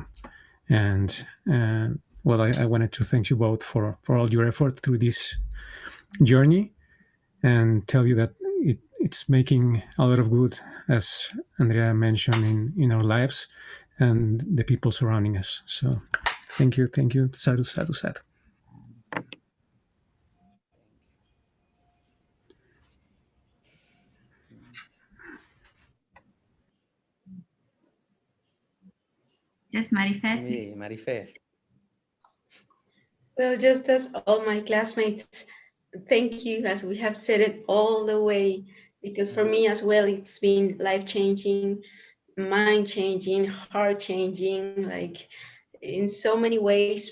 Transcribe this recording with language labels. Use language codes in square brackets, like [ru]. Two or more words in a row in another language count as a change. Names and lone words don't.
[en] And well, I wanted to thank you both for all your effort through this journey, and tell you that it's making a lot of good, as Andrea mentioned, in our lives and the people surrounding us. So thank you. [pi] Sadhu, sadhu, sadhu. [en] Yes, Marifer. [es] Sí, Marifer. [en] Well, just as all my classmates, thank you, as we have said it all the way, because for me as well, it's been life-changing, mind-changing, heart-changing, like in so many ways.